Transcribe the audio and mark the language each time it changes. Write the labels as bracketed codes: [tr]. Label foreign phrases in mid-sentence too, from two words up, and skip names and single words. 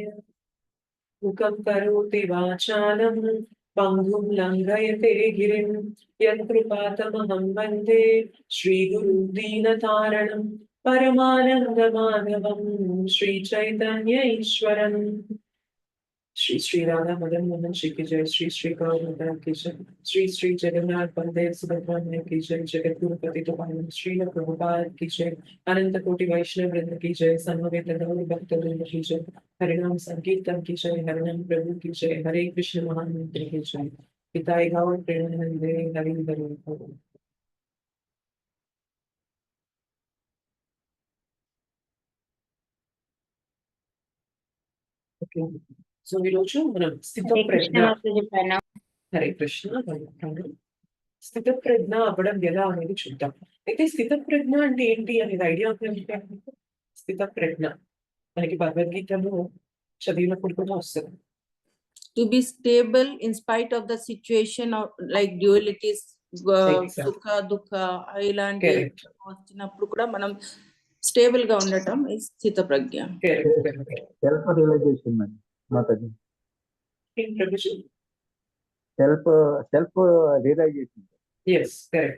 [sa] मुखं करोति वाचालं पङ्गुं लङ्घयते गिरिं यत्कृपातमहं वन्दे श्रीगुरुं दीनतारणं परमानन्दमाधवं श्रीचैतन्य ईश्वरम्। [hi] श्री श्री राधा मदन मोहन श्री की जय। श्री श्री गौर की जय। श्री श्री जगन्नाथ बलदेव सुभद्रा की जय। जगत गुरुपति तुमारे श्री प्रभुपाद की जय। अनंत कोटि वैष्णव वृंद की जय। समवेत गौर भक्त वृंद की जय। हरिनाम संकीर्तन की जय। हरिनाम प्रभु की जय। हरे कृष्ण महामंत्र की जय। [bn] পিতায় গৌর প্রেমানন্দে হরি হরি বোল। [en] okay so [te] ఈరోజు మనం స్థిత హరే కృష్ణ ప్రజ్ఞ. మాతా జీ ప్రణామం. హరే కృష్ణ స్థిత ప్రజ్ఞ అవ్వడం ఎలా అనేది చూద్దాం. అయితే స్థిత ప్రజ్ఞ అంటే ఏంటి అనేది ఐడియా ఉంటుంది. స్థిత ప్రజ్ఞ మనకి భగవద్గీతలో చదివినప్పుడు కూడా వస్తుంది. [en] To be stable in spite of the situation of like dualities, Exactly. [te] సుఖ దుఃఖ ఇలాంటి [en] Correct. [te] వచ్చినప్పుడు కూడా మనం స్టేబుల్ గా ఉండటం is స్థిత ప్రజ్ఞ. [en] self realization madam మాతాజీ. self realization. yes correct.